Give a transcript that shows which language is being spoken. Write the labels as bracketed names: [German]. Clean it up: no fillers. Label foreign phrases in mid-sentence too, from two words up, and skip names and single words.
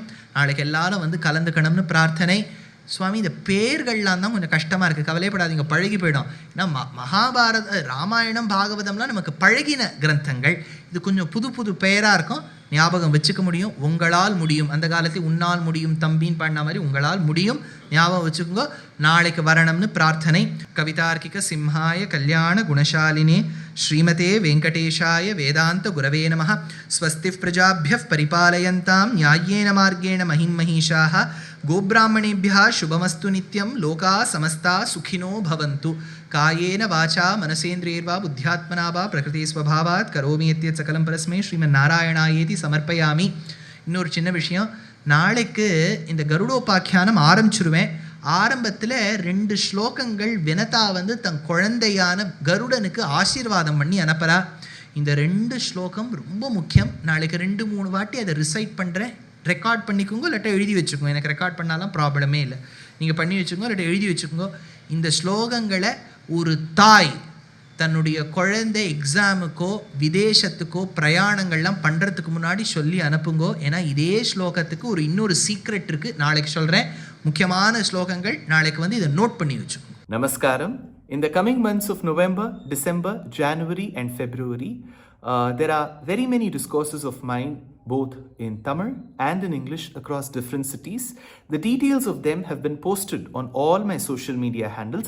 [Tamil] நாளைக்கு எல்லாரும் வந்து கலந்துக்கணும்னு பிரார்த்தனை. சுவாமி இந்த பேர்கள்லாம் தான் கொஞ்சம் கஷ்டமாக இருக்குது, கவலைப்படாதீங்க, பழகி போயிடும். ஏன்னா மகாபாரத, ராமாயணம், பாகவதம்லாம் நமக்கு பழகின கிரந்தங்கள். இது கொஞ்சம் புது புது பெயராக இருக்கும், ஞாபகம் வச்சுக்க முடியும். உங்களால் முடியும். அந்த காலத்தில் உன்னால் முடியும் தம்பின்னு பண்ண மாதிரி உங்களால் முடியும், ஞாபகம் வச்சுக்கோங்க. நாளைக்கு வரணும்னு பிரார்த்தனை. [Sanskrit] कवितार्किक सिंहाय कल्याण गुणशालिने श्रीमते वेङ्कटेशाय वेदान्त गुरवे नमः. स्वस्ति प्रजाभ्यः परिपालयन्ताम् न्याय्येन मार्गेण महिं महिषाः. गोब्राह्मणेभ्यः शुभमस्तु नित्यं. लोकाः समस्ताः सुखिनो भवन्तु. कायेन वाचा मनसेन्द्रियैर्वा बुद्ध्यात्मना वा प्रकृति स्वभावात् करोमि यत् सकलं परस्मै श्रीमन्नारायणायेति समर्पयामि. [Tamil] இன்னொரு சின்ன விஷயம், நாளைக்கு இந்த கருடோபாக்கியானம் ஆரம்பிச்சிருவேன். ஆரம்பத்தில் 2 ஸ்லோகங்கள் வினதா வந்து தன் குழந்தையான கருடனுக்கு ஆசீர்வாதம் பண்ணி அனுப்புகிறா. இந்த 2 ஸ்லோகம் ரொம்ப முக்கியம். நாளைக்கு 2-3 வாட்டி அதை ரிசைட் பண்ணுறேன். ரெக்கார்ட் பண்ணிக்கோங்க, இல்லாட்டா எழுதி வச்சுக்கோங்க. எனக்கு ரெக்கார்ட் பண்ணாலும் ப்ராப்ளமே இல்லை, நீங்கள் பண்ணி வச்சுக்கோங்க, இல்லாட்டா எழுதி வச்சுக்கோங்க. இந்த ஸ்லோகங்களை ஒரு தாய் தன்னுடைய குழந்தை எக்ஸாமுக்கோ விதேசத்துக்கோ பிரயாணங்கள்லாம் பண்ணுறதுக்கு முன்னாடி சொல்லி அனுப்புங்கோ. ஏன்னா இதே ஸ்லோகத்துக்கு ஒரு இன்னொரு சீக்ரெட் இருக்குது, நாளைக்கு சொல்கிறேன். முக்கியமான ஸ்லோகங்கள் நாளைக்கு வந்து இதை நோட் பண்ணி வச்சுக்கோங்க. [English] Namaskaram. In the coming months of November, December, January and February, there are very many discourses of mine, both in Tamil and in English, across different cities. The details of them have been posted on all my social media handles.